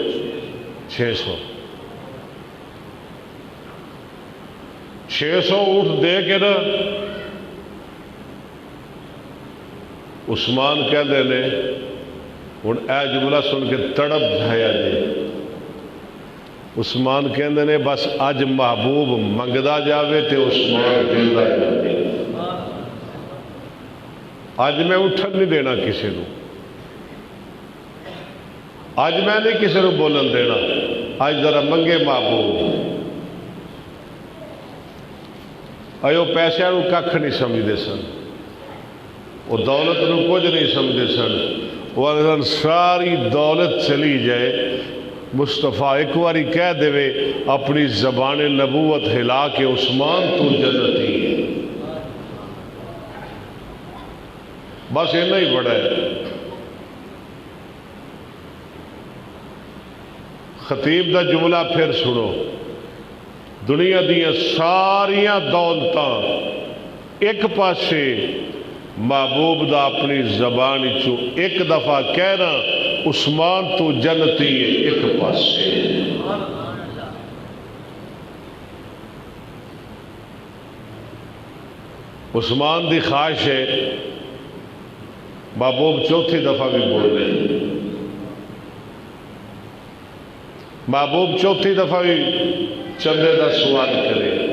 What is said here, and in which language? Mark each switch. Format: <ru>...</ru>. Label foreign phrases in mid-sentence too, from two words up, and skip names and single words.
<pa>600 اونٹ دے کے نا عثمان کہتے ہیں ہوں اے جملہ سن کے تڑپ جایا جی۔ عثمان کہتے ہیں بس اج محبوب منگدا جاوے تے عثمان دینا جاوے، اج میں اٹھن نہیں دینا کسی کو، اج میں نہیں کسی کو بولن دینا، اج ذرا منگے محبوب۔</pa> <ur>ایو پیسے کو کھ نہیں سمجھتے سن، وہ دولت نو کچھ نہیں سمجھتے سن، وہ اگر ساری دولت چلی جائے مصطفیٰ ایک باری کہہ دے اپنی زبان نبوت ہلا کے عثمان تو جنتی ہے، بس اتنا ہی بڑا ہے۔</ur> <pa>خطیب دا جملہ پھر سنو، دنیا دیاں ساریاں دولتاں ایک پاسے، محبوب دا اپنی زبان چو ایک دفعہ کہنا عثمان تو جنتی ہے ایک پاسے۔ عثمان دی خواہش ہے محبوب چوتھی دفعہ بھی بولے، محبوب چوتھی دفعہ بھی چندے دا سوال کرے،</pa>